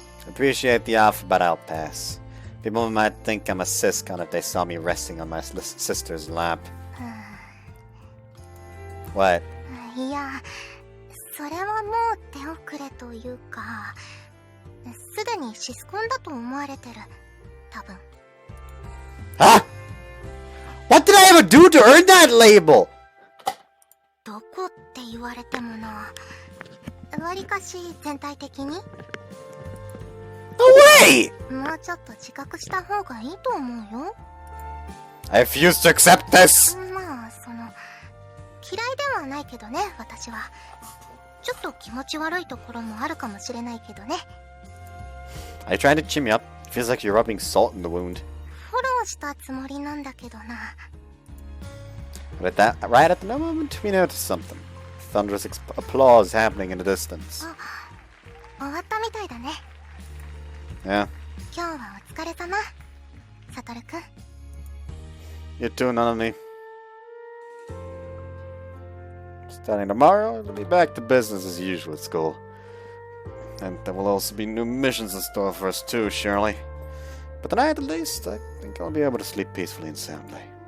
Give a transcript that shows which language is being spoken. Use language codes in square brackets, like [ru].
[en] Appreciate the offer, but I'll pass. People might think I'm a siscon if they saw me resting on my sister's lap. What? [ja] いや、それはもう手遅れというか、すでにシスコンだと思われてる。多分。 [en] Huh? What did I ever do to earn that label? [ja] どこって言われてもな。わりかし全体的に [en] No way! [ja] もうちょっと自覚した方がいいと思うよ。 [en] I refuse to accept this! [ja] まあ、嫌いではないけどね、私は。ちょっと気持ち悪いところもあるかもしれないけどね。 [en] Are you trying to cheer me up? Feels like you're rubbing salt in the wound. [ja] フォローしたつもりなんだけどな。 [en] But right at the moment, we noticed something. Thunderous applause happening in the distance. [ja] 終わったみたいだね。 [en] Yeah. [ja] 今日はお疲れ様、サトルくん。 [en] You too, Nanami. Starting tomorrow, it'll be back to business as usual at school. And there will also be new missions in store for us too, surely. But tonight, at least, I think I'll be able to sleep peacefully and soundly.